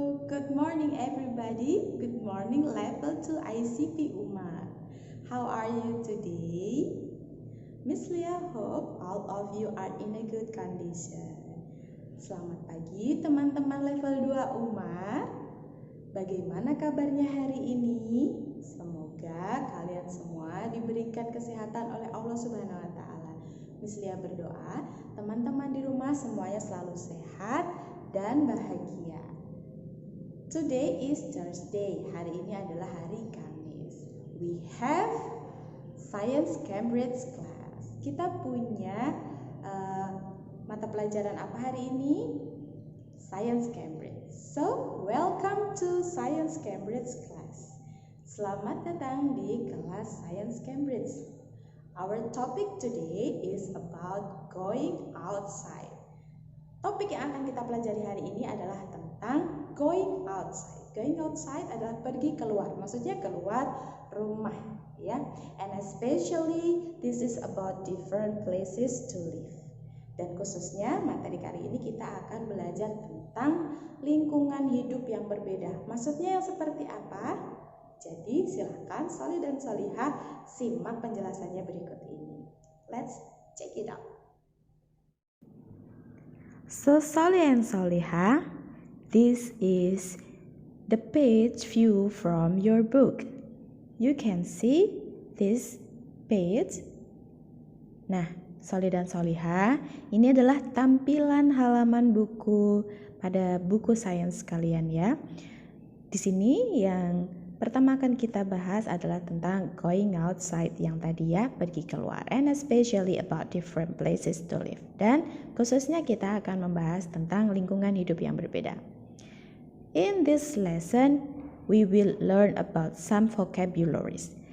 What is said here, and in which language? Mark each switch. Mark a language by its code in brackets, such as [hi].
[en] Good morning everybody. Good morning level 2 ICP Umar. How are you today? Miss Lia hope all of you are in a good condition. [id] Selamat pagi teman-teman level 2 Umar. Bagaimana kabarnya hari ini? Semoga kalian semua diberikan kesehatan oleh Allah Subhanahu wa taala. Miss Lia berdoa, teman-teman di rumah semuanya selalu sehat dan bahagia. [en] Today is Thursday. [id] Hari ini adalah hari Kamis. [en] We have Science Cambridge class. [id] Kita punya mata pelajaran apa hari ini? [en] Science Cambridge. So, welcome to Science Cambridge class. [id] Selamat datang di kelas Science Cambridge. [en] Our topic today is about going outside. [id] Topik yang akan kita pelajari hari ini adalah tentang going outside. Going outside adalah pergi keluar, maksudnya keluar rumah, ya. [en] And especially this is about different places to live. [id] Dan khususnya materi kali ini kita akan belajar tentang lingkungan hidup yang berbeda. Maksudnya yang seperti apa? Jadi silakan Solih dan Solihah simak penjelasannya berikut ini. [en] Let's check it out. So Solih and Solihah, this is the page view from your book. You can see this page. [id] Nah, Solih dan Solihah, ini adalah tampilan halaman buku pada buku sains kalian ya. Di sini yang pertama akan kita bahas adalah tentang going outside yang tadi ya, pergi keluar, [en] and especially about different places to live. [id] Dan khususnya kita akan membahas tentang lingkungan hidup yang berbeda. [en] In this lesson, we will learn about some vocabularies.